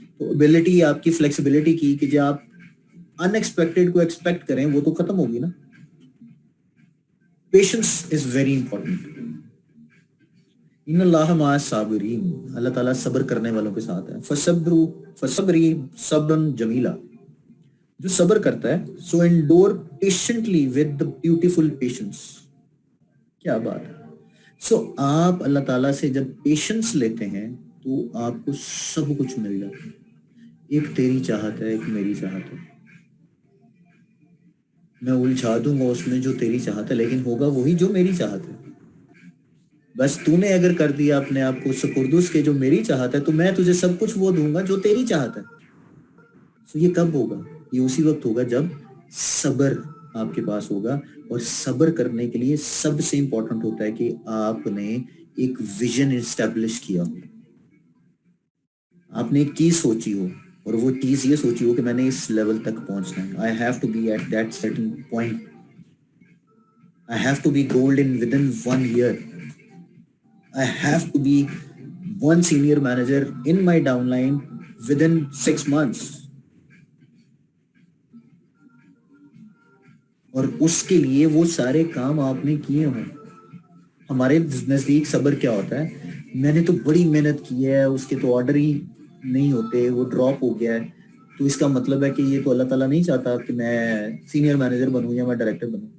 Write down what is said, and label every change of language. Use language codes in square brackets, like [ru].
[ur] تو ابیلٹی آپ کی فلیکسیبلٹی کی کہ جو آپ ان ایکسپیکٹڈ کو ایکسپیکٹ کریں وہ تو ختم ہوگی نا. [en] Patience is very important. [ar] ان اللہ مع الصابرین, [ur] اللہ تعالیٰ صبر کرنے والوں کے ساتھ ہے. [ar] فصبری صبرا جمیلا, [ur] جو صبر کرتا ہے. [en] So endure patiently with the beautiful patience. [ur] کیا بات ہے. سو آپ اللہ تعالیٰ سے جب پیشنس لیتے ہیں تو آپ کو سب کچھ مل جاتا ہے. ایک تیری چاہت ہے, ایک میری چاہت ہے. میں الجھا دوں گا اس میں جو تیری چاہت ہے, لیکن ہوگا وہی جو میری چاہت ہے. بس تو نے اگر کر دیا اپنے آپ کو سپردس کے جو میری چاہت ہے, تو میں تجھے سب کچھ وہ دوں گا جو تیری چاہت ہے. تو یہ کب ہوگا؟ یہ اسی وقت ہوگا جب صبر آپ کے پاس ہوگا. اور صبر کرنے کے لیے سب سے امپورٹنٹ ہوتا ہے کہ آپ نے ایک ویژن اسٹیبلش کیا ہو. آپ نے ایک چیز سوچی ہو, اور وہ چیز یہ سوچی ہو کہ میں نے اس لیول تک پہنچنا ہے. [en] I have to be at that certain point. I have to be golden within 1 year. I have to be one senior manager in my downline within 6 months. [ur] اور اس کے لیے وہ سارے کام آپ نے کیے ہوں. ہمارے نزدیک صبر کیا ہوتا ہے؟ میں نے تو بڑی محنت کی ہے, اس کے تو آرڈر ہی نہیں ہوتے, وہ ڈراپ ہو گیا ہے, تو اس کا مطلب ہے کہ یہ تو اللہ تعالیٰ نہیں چاہتا کہ میں سینئر مینیجر بنوں یا میں ڈائریکٹر بنوں.